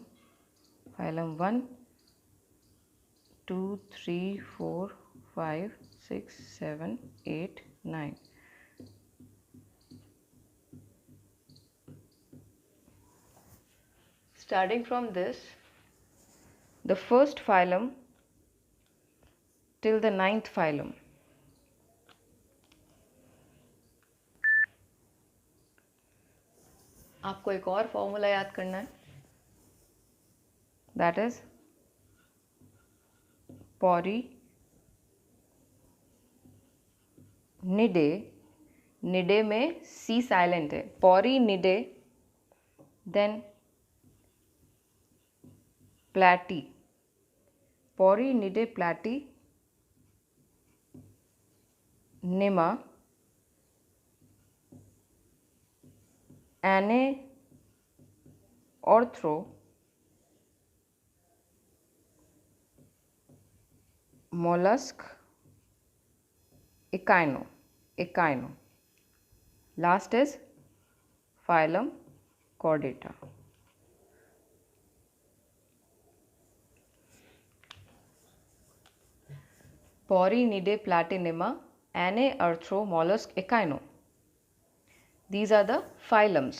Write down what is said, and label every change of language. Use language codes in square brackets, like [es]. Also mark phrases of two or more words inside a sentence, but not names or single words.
[en] Phylum 1, 2, 3, 4, 5, 6, 7, 8, 9. Starting from this, the first phylum till the 9th phylum. [hi] आपको एक और फॉर्मूला याद करना है, [en] that is Pori nidae. [hi] निडे में [en] C silent [hi] है. [en] Pori nidae, then Platy. Pori nidae Platy, nema, Ane arthro, mollusc, echino. Last is phylum Chordata. Porinidae Platinema, Ane-arthro-mollusk echino. These are the phylums.